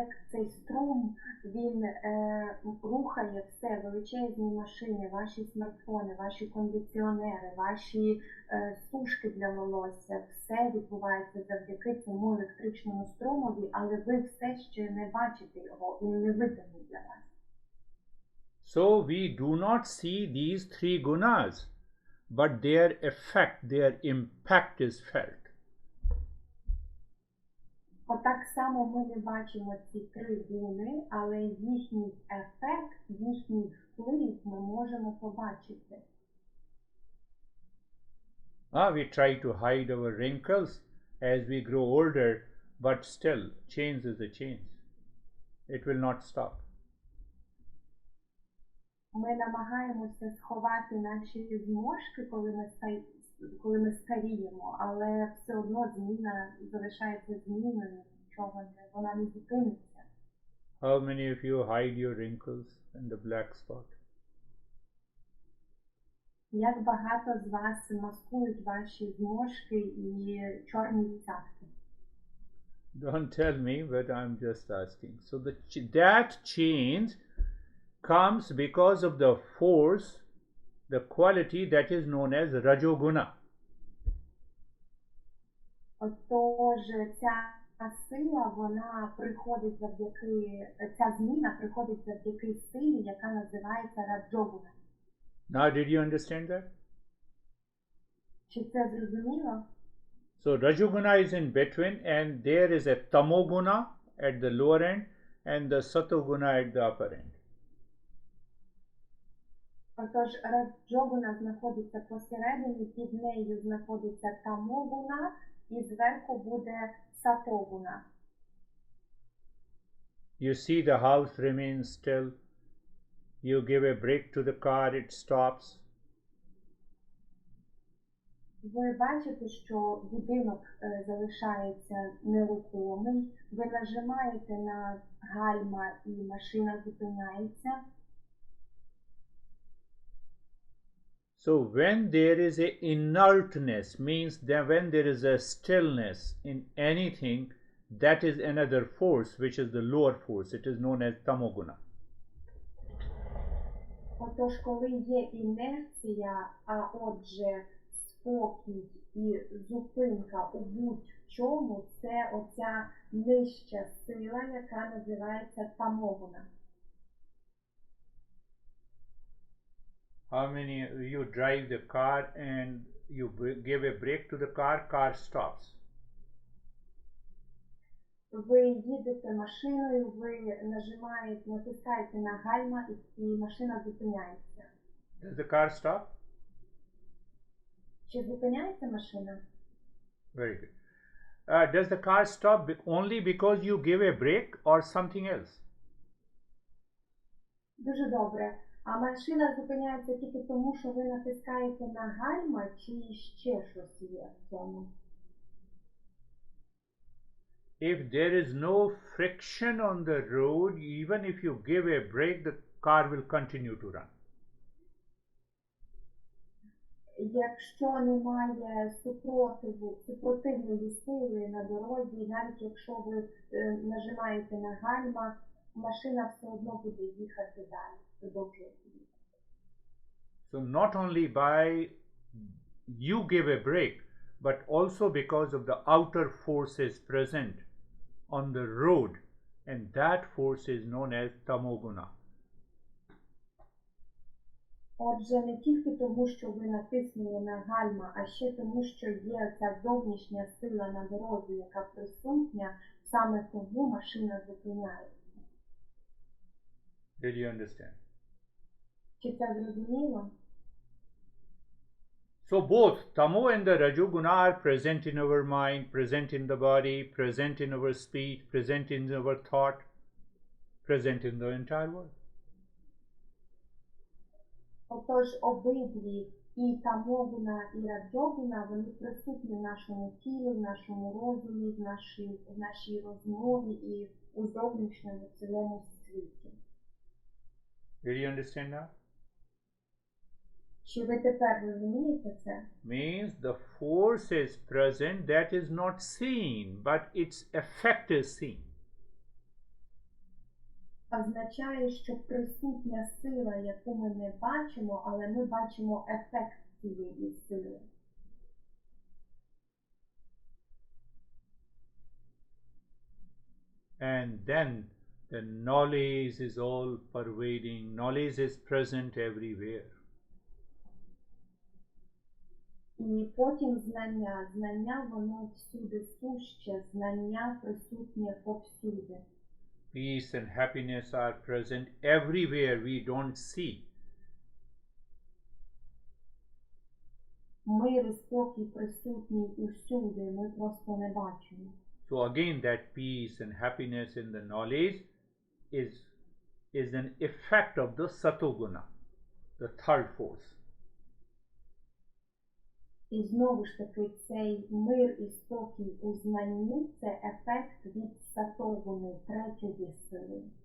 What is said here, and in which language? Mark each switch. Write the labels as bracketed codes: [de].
[uk] Цей струм, він рухає все, величезні машини, ваші смартфони, ваші кондиціонери, ваші сушки для волосся, все відбувається завдяки цьому електричному струмові, але ви все ще не бачите його, він не виданий для вас. [en] So we do not see these three gunas, but their effect, their impact is felt. [uk] Отак само ми не бачимо ці три гуни, але їхній ефект, їхній вплив ми можемо побачити. [en] We try to hide our wrinkles as we grow older, but still, change is a change. It will not stop. [uk] Ми намагаємося сховати наші зморшки, коли ми старіємо, але все одно зміна залишається зміною, нічого не, вона не зупиниться. [en] How many of you hide your wrinkles and the black spot? [uk] Як багато з вас маскують ваші зморшки і чорні цятки? [en] Don't tell me, but I'm just asking. So that change comes because of the force, the quality that is known as Rajoguna. [uk] Отож, ця сила, вона приходить завдяки, ця зміна приходить завдяки силі, яка називається Раджогуна. [en] Now, did you understand that? [uk] Чи це зрозуміло? [en] So Rajoguna is in between, and there is a Tamoguna at the lower end and the Satoguna at the upper end. [uk] Отож, Раджогуна знаходиться посередині, під нею знаходиться Тамогуна, і зверху буде Сатогуна. [en] You see the house remains still. You give a brake to the car, it stops. [uk] Ви бачите, що будинок залишається нерухомий. Ви нажимаєте на гальма і машина зупиняється. [en] So when there is a inertness, means that when there is a stillness in anything, that is another force, which is the lower force. It is known as Tamoguna. [uk] Отож, коли є інерція, а отже спокій і зупинка у будь-чому, це оця нижча сила, яка називається Тамогуна. [en] How many you drive the car and you give a brake to the car, car stops? [uk] Ви їдете машиною, ви натискаєте на гальма і машина зупиняється. [en] Does the car stop? [uk] Чи зупиняється машина? [en] Very good. Does the car stop only because you give a brake or something else? [uk] Дуже добре. А машина зупиняється тільки тому, що ви натискаєте на гальма, чи ще щось є в цьому? [en] If there is no friction on the road, even if you give a brake, the car will continue to run. [uk] Якщо немає супротивної сили на дорозі, навіть якщо ви нажимаєте на гальма, машина все одно буде їхати далі, продовжувати їхати. [en] So not only by you give a brake, but also because of the outer forces present on the road, and that force is known as Tamoguna. [uk] Отже, не тільки тому, що ви натиснули на гальма, а ще тому, що є ця зовнішня сила на дорозі, яка присутня, саме тому машина зупиняється. [en] Did you understand? [uk] Чи це зрозуміло? [en] So both tamo and the rajoguna are present in our mind, present in the body, present in our speech, present in our thought, present in the entire world. [uk] Отож, обидві, і тамогуна, і раджогуна, вони присутні в нашому тілі, в нашому розумі, в нашій розмові і у зовнішньому цілому світі. [en] Did you understand now? [uk] Чи ви тепер розумієте це? [en] Means the force is present that is not seen, but its effect is seen. [uk] Означає, що присутня сила, яку ми не бачимо, але ми бачимо ефект цієї сили. [en] And then the knowledge is all pervading, knowledge is present everywhere. [uk] І потім знання воно всюди суще, знання присутнє повсюди. [en] Peace and happiness are present everywhere we don't see. [uk] Мир і спокій присутній усюди, ми просто не бачимо. [en] So again, that peace and happiness in the knowledge is an effect of the satoguna, the third force. [uk] І знову ж таки, цей мир і спокій у знанні – це ефект від сатогуни, третьої сили.